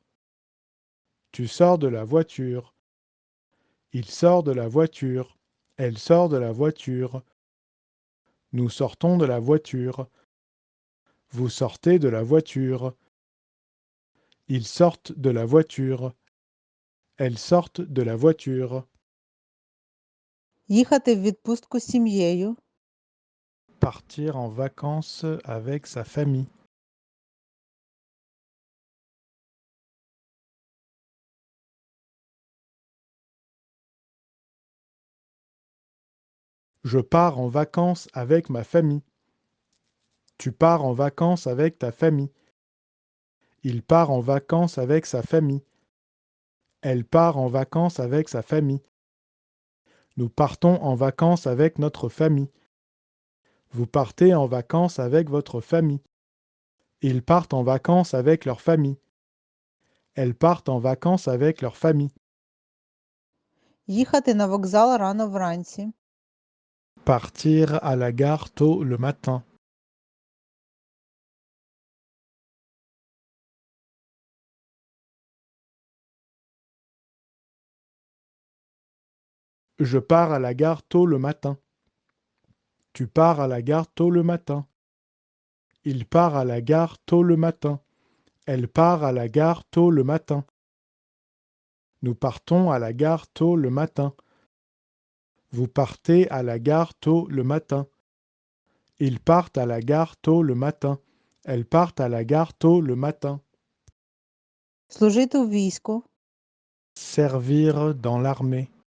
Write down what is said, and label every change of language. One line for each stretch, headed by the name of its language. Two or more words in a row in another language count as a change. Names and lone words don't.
French: Tu sors de la voiture. Il sort de la voiture. Elle sort de la voiture. Nous sortons de la voiture. Vous sortez de la voiture. Ils sortent de la voiture. Elles sortent de la voiture.
Ukrainian: Їхати в відпустку з сім'єю.
French: Partir en vacances avec sa famille. Je pars en vacances avec ma famille. Tu pars en vacances avec ta famille. Il part en vacances avec sa famille. Elle part en vacances avec sa famille. Nous partons en vacances avec notre famille. Vous partez en vacances avec votre famille. Ils partent en vacances avec leur famille. Elles partent en vacances avec leur famille.
Ukrainian: Їхати на вокзал рано вранці.
French: Partir à la gare tôt le matin. Je pars à la gare tôt le matin. Tu pars à la gare tôt le matin. Il part à la gare tôt le matin. Elle part à la gare tôt le matin. Nous partons à la gare tôt le matin. Vous partez à la gare tôt le matin. Ils partent à la gare tôt le matin. Elles partent à la gare tôt le matin.
Ukrainian: Служити у війську.
French: Servir dans l'armée.